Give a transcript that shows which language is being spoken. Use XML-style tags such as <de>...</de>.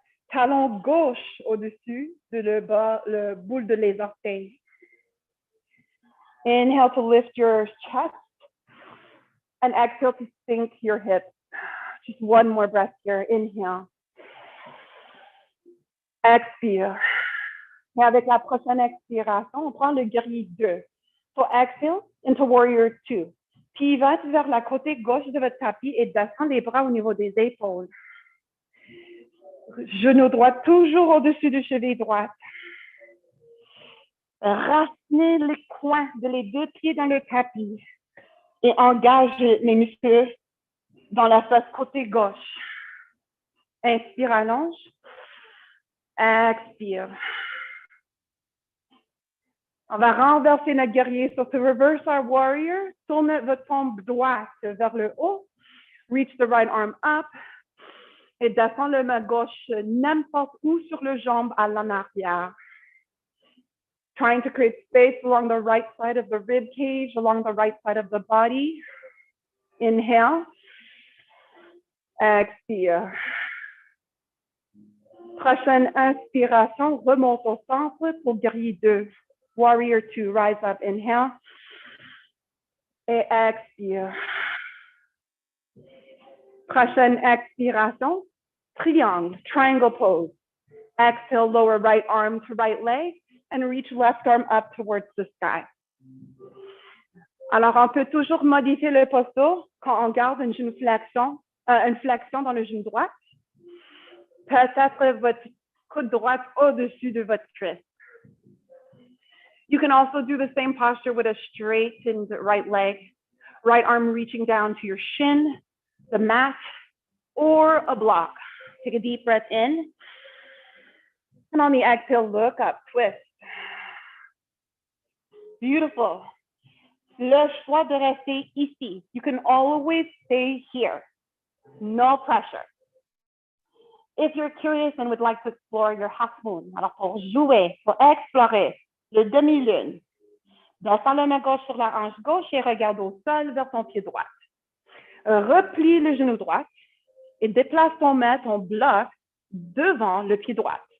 <fr>Talon gauche au-dessus de le boule de les orteils.</fr> <en>Inhale to lift your chest and exhale to sink your hips. Just one more breath here. Inhale.</en> <fr>Expire. Et avec la prochaine expiration, on prend le guerrier 2.</fr> <en>So exhale into warrior 2.</en> <fr>Pivote vers la côté gauche de votre tapis et descend les bras au niveau des épaules. Genou droit toujours au-dessus du cheville droite. Racinez les coins de les deux pieds dans le tapis et engage les muscles dans la face côté gauche. Inspire, allonge. Expire. On va renverser notre guerrier.</fr> <en>So to reverse our warrior,</en> <fr>tournez votre tombe droite vers le haut.</fr> <en>Reach the right arm up.</en> <fr>Et descend le main gauche n'importe où sur le jambe à l'en arrière.</fr> <en>Trying to create space along the right side of the rib cage, along the right side of the body. Inhale.</en> <fr>Expire. Prochaine inspiration, remonte au centre pour guerrier 2.</fr> <en>Warrior 2, rise up, inhale.</en> <fr>Et expire. Prochaine expiration, triangle,</fr> <en>triangle pose. Exhale, lower right arm to right leg and reach left arm up towards the sky.</en> <fr>Alors, on peut toujours modifier le posture quand on garde une flexion dans le genou droit. Peut-être votre coude droite au-dessus de votre cuisse.</fr> <en>You can also do the same posture with a straightened right leg, right arm reaching down to your shin, the mat, or a block. Take a deep breath in. And on the exhale, look up, twist.</en> <fr>Beautiful. Le choix de rester ici.</fr> <en>You can always stay here. No pressure. If you're curious and would like to explore your half moon,</en> <fr>alors pour jouer, pour explorer le demi-lune, descends la main gauche sur la hanche gauche et regarde au sol vers ton pied droit. Replie le genou droit et déplace ton main, ton bloc, devant le pied droit.</fr>